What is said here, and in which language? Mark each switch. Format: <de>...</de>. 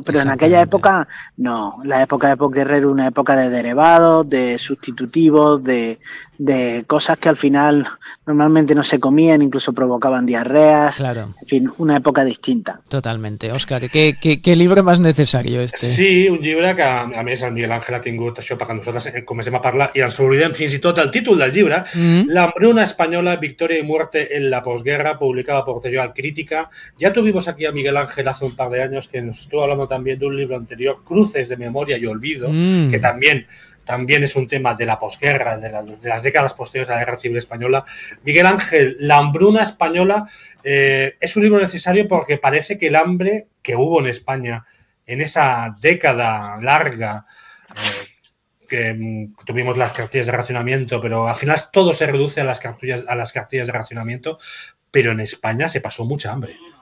<es>Pero en aquella época, no, la época de posguerra era una época de derivados, de sustitutivos, de cosas que al final normalmente no se comían, incluso provocaban diarreas. Claro. En fin, una época distinta. Totalmente. Óscar, ¿qué libro más necesario este?</es> <ca>Sí, un llibre que, a més, el Miguel Ángel ha tingut això perquè nosaltres comencem a parlar i ens oblidem fins i tot el títol del llibre, L'hambruna espanyola, victòria i muerte en la posguerra, publicada per Tejal Crítica.</ca> <es>Ya tuvimos aquí a Miguel Ángel hace un par de años que nos estuvo hablando también de un libro anterior, Cruces de memoria y olvido, que también es un tema de la posguerra, de las décadas posteriores a la Guerra Civil Española. Miguel Ángel, La hambruna española es un libro necesario porque parece que el hambre que hubo en España en esa década larga que tuvimos las cartillas de racionamiento, pero al final todo se reduce a las cartillas de racionamiento, pero en España se pasó mucha hambre.</es>